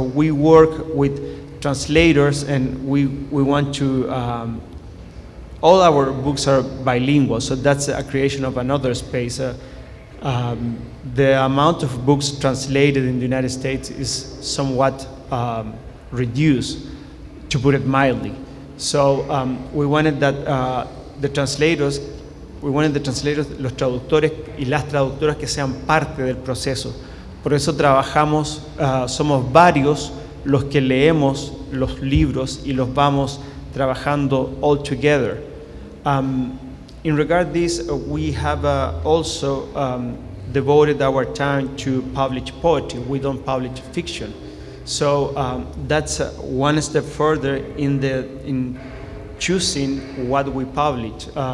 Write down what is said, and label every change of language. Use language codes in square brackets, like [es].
[en] We work with translators, and we want to, all our books are bilingual, so that's a creation of another space. The amount of books translated in the United States is somewhat reduced, to put it mildly. So we wanted that the translators, [es] los traductores y las traductoras, que sean parte del proceso. Por eso trabajamos, somos varios los que leemos los libros y los vamos trabajando [en] all together. In regard this, we have also devoted our time to publish poetry. We don't publish fiction. So that's one step further in choosing what we publish.